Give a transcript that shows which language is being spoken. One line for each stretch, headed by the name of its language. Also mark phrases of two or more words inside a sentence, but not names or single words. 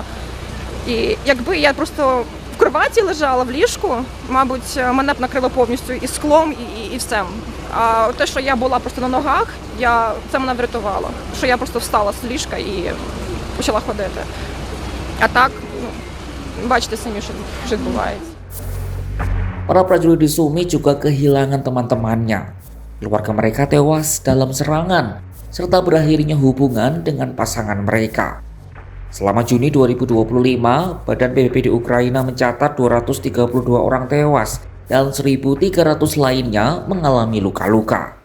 Ukrainian: І якби я просто в кроваті лежала в ліжку, мабуть, мене б накрило повністю і склом, і все. А те, що я була просто на ногах, це мене врятувало. Що я просто встала з ліжка і почала ходити. А так, бачите самі, що відбувається.
Indonesian: Para prajurit di Sumi juga kehilangan teman-temannya. Keluarga mereka tewas dalam serangan, serta berakhirnya hubungan dengan pasangan mereka. Selama Juni 2025, Badan PBB di Ukraina mencatat 232 orang tewas dan 1.300 lainnya mengalami luka-luka.